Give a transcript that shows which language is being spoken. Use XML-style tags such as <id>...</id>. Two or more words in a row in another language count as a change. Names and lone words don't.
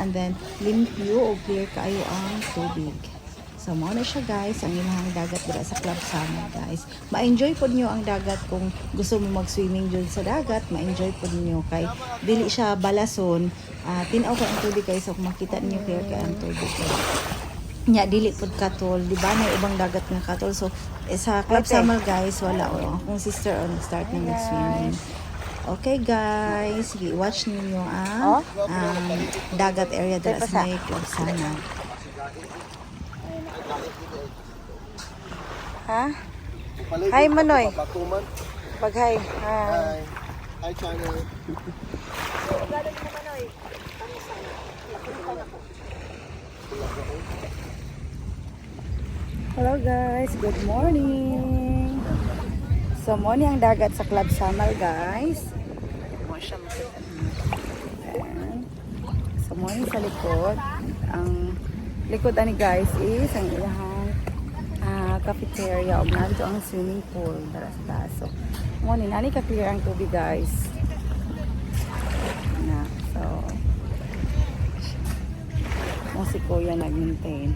<ceb>And then, limpyo o clear kayo ang tubig. So, mauna siya guys, ang ilang dagat dira sa Club Samal guys. Ma-enjoy po niyo ang dagat kung gusto mo mag-swimming dyan sa dagat. Ma-enjoy po niyo kay dili siya balason. Tinaw ko ang tubig guys, so kung makita niyo clear kay ang tubig. Nya dili pod katol, di ba? May ibang dagat nga katol. So, sa Club Samal guys, wala akong sister nag-start na mag-swimming. Okay guys, sige, watch niyo ang dagat area dira sa may Club Samal.</ceb> <en>Ha? Hi, Manoy. Batuman. Pag-hi. Hi. Hi. Hi, channel. Hello guys, good morning.</en> <ceb>So mo ni ang dagat sa Club Samal guys. Mo siya makita. Ayan. So mo ni sa likod. Ang likod ani guys is ang ilahang cafeteria o nandito ang</ceb> <en>swimming pool</en> <ceb>para sa taas. So mo ni nani ka clear ang tubig guys. Na, so mo si Kuya nag-maintain.</ceb>